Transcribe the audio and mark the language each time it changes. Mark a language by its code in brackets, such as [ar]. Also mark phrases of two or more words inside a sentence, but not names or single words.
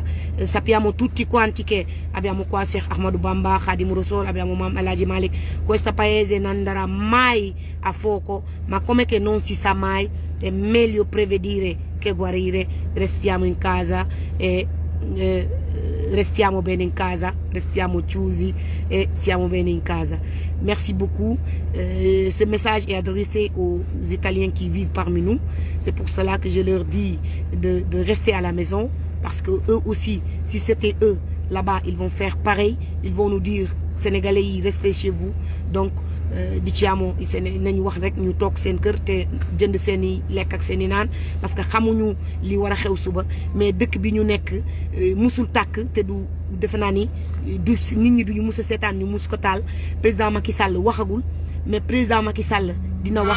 [it] Sappiamo tutti quanti che abbiamo qua Sheikh Ahmadou Bamba, Khadim Rassoul, abbiamo Mam Alhaji Malick. Questo paese non andrà mai a fuoco, ma come che non si sa mai, è meglio prevedere che guarire. Restiamo in casa e restiamo bene in casa, restiamo chiusi et siamo bene in casa. [fr] Merci beaucoup. Ce message est adressé aux Italiens qui vivent parmi nous. C'est pour cela que je leur dis de rester à la maison, parce que eux aussi, si c'était eux là-bas, ils vont faire pareil. Ils vont nous dire, Sénégalais, restez chez vous. [wo] Donc diciamo nañu wax rek ñu toog seen kër te jënd seen i lekk ak seen i naan, [fr] parce que [wo] xamuñu li war a xew suba. Mais dëkk bi ñu nekk musul tàkk te du defe naa ni du nit ñi duñu mus a seetaan ñu mus ko taal. Président Macky Sall waxagul, mais président Macky Sall dina wax.